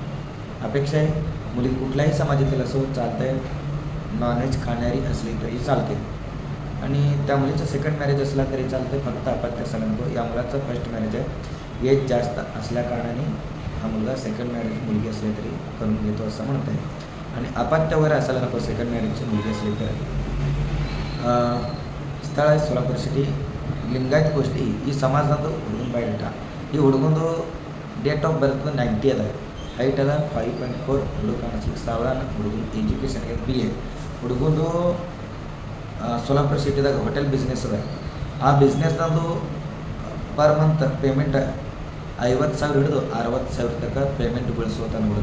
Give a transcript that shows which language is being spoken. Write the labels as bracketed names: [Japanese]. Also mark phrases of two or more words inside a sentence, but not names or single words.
[Marathi] अपेक्षा आहे मुली कुठल्याही समाजातील असो चालतं आहे, नॉनव्हेज खाणारी असली तरी चालते आणि त्या मुलीचं [English] second marriage [Marathi] असला तरी चालते. फक्त अपत्य असला नको. या मुलाचं [English] first marriage [Marathi] आहे. एज जास्त असल्याकारणाने हा मुलगा [English] second marriage [Marathi] मुलगी असली तरी करून घेतो असं म्हणत आहे. आणि अपत्य वगैरे असायला नको [English] second marriageची [Marathi] मुलगी असली तर. ಸ್ಥಳ आहे सोलापूर सिटी. [Kannada] ಲಿಂಗಾಯತ್ ಗೋಷ್ಠಿ ಈ ಸಮಾಜದ ಹುಡುಗನ ಬಯೋಡೇಟ. ಈ ಹುಡುಗಂದು [English] date of birth [Kannada] 90 ಅದ, ಹೈಟ್ ಅದ 5.4, ಹುಡುಗ ಕಾಣಿಸ್ಲಿಕ್ಕೆ ಸಾವಳ, ಹುಡುಗನ ಎಜುಕೇಷನ್ಗೆ BA. ಹುಡುಗಂದು ಸೋಲಾಪುರ ಸಿಟಿದಾಗ [English] hotel business [Kannada] ಅದ. ಆ ಬಿಸ್ನೆಸ್ನದು [English] per month payment [Kannada] 50,000 ಹಿಡಿದು 60,000 ತನಕ ಪೇಮೆಂಟ್ ಬೀಳಿಸೋತಾನ ಹುಡುಗ.